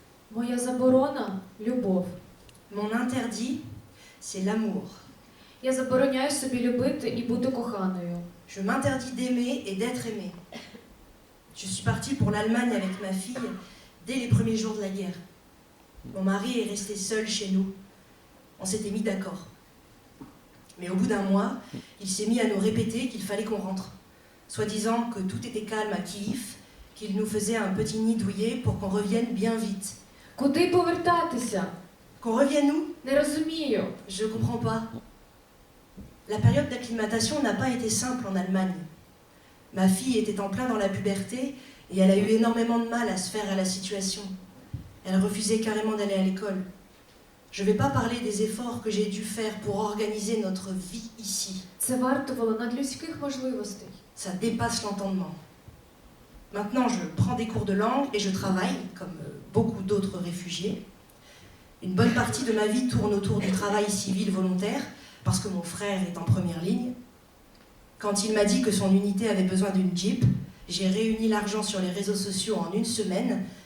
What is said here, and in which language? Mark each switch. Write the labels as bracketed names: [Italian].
[Ukrainian] Моя заборона – любов. [French] Mon interdit, c'est l'amour. [Ukrainian] Я забороняю собі любити і бути коханою. [French] Je m'interdis d'aimer et d'être aimé. Je suis partie pour l'Allemagne avec ma fille dès les premiers jours de la guerre. Mon mari est resté seul chez nous. On s'était mis d'accord. Mais au bout d'un mois, il s'est mis à nous répéter qu'il fallait qu'on rentre, soi-disant que tout était calme à Kiev, qu'il nous faisait un petit nid douillet pour qu'on revienne bien vite. [Ukrainian] Куди повертатися? [French] Qu'on revienne où? [Ukrainian] Не розумію. [French] Je comprends pas. La période d'acclimatation n'a pas été simple en Allemagne. Ma fille était en plein dans la puberté et elle a eu énormément de mal à se faire à la situation. Elle refusait carrément d'aller à l'école. Je ne vais pas parler des efforts que j'ai dû faire pour organiser notre vie ici. [Ukrainian] Це вартувало надлюдських можливостей. [French] Ça dépasse l'entendement. Maintenant, je prends des cours de langue et je travaille, comme beaucoup d'autres réfugiés. Une bonne partie de ma vie tourne autour du travail civil volontaire, parce que mon frère est en première ligne. Quand il m'a dit que son unité avait besoin d'une Jeep, j'ai réuni l'argent sur les réseaux sociaux en une semaine.